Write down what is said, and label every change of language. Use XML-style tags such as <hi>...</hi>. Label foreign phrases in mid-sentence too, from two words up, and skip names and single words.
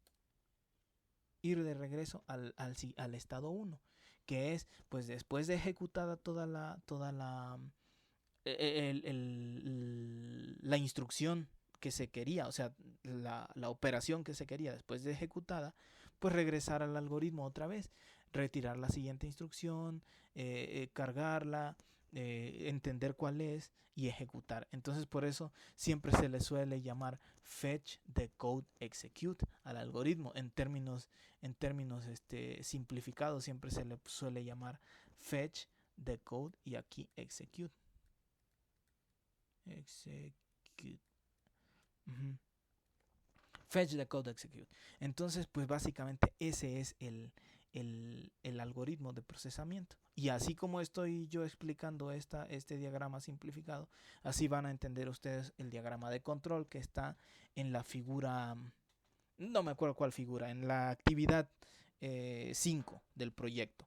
<es>al estado 1, que es pues después de ejecutada toda la la instrucción que se quería, o sea, la operación que se quería después de ejecutada, pues regresar al algoritmo otra vez, retirar la siguiente instrucción, cargarla, entender cuál es y ejecutar. Entonces por eso siempre se le suele llamar</es> <en>fetch, decode, execute</en> <es>al algoritmo. En términos simplificados siempre se le suele llamar</es> <en>fetch, decode</en> <es>y aquí execute. Execute. Uh-huh.</es> <en>Fetch, decode, execute.</en> <es>Entonces, pues básicamente ese es el algoritmo de procesamiento. Y así como estoy yo explicando este diagrama simplificado, así van a entender ustedes el diagrama de control que está en la figura, no me acuerdo cuál figura, en la actividad 5 del proyecto.</es>